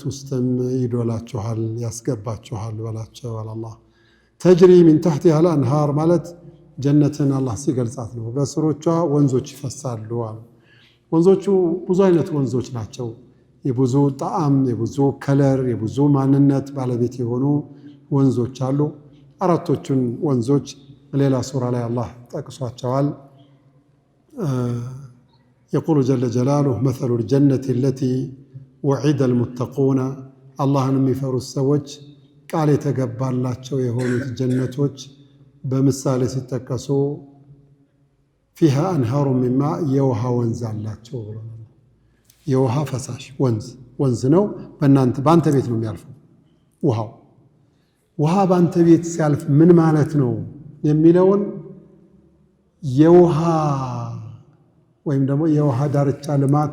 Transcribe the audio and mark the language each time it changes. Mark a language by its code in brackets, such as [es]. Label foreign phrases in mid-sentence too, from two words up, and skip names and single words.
[am] ውስጥም ይዶላችኋል ያስገባችኋል በላቸው አላህ። [ar] تجري من تحتها الأنهار [am] ማለት ጀነትን አላህ ሲገልጻት ነው በስሮቿ ወንዞች ይፈሳሉ አሉ። ወንዞቹ ብዙ አይነት ወንዞች ናቸው። የብዙ ጣዕም፣ የብዙ ከለር፣ የብዙ ማንነት ባለቤት የሆኑ ወንዞች አሉ። አራቶቹን ወንዞች ሌላ ሱራ ላይ አላህ ጠቅሷቸዋል። [ar] يقول جل جلاله مثل الجنة التي وعد المتقون اللهن [am] የሚፈሩት ሰዎች ቃል የተገባላቸው የሆኑት ጀነቶች በምሳሌ ሲጠቀሱ [ar] فيها أنهار من ماء [am] የውሃ ወንዝ አላቸው ብለናል። የውሃ ፈሳሽ ወንዝ ነው። በአንተ ቤት ነው የሚያልፈው ውሃ በአንተ ቤት ሲያልፍ ምን ማለት ነው የሚለውን የውሃ ወይም ደግሞ የውሃ ዳርቻ ልማት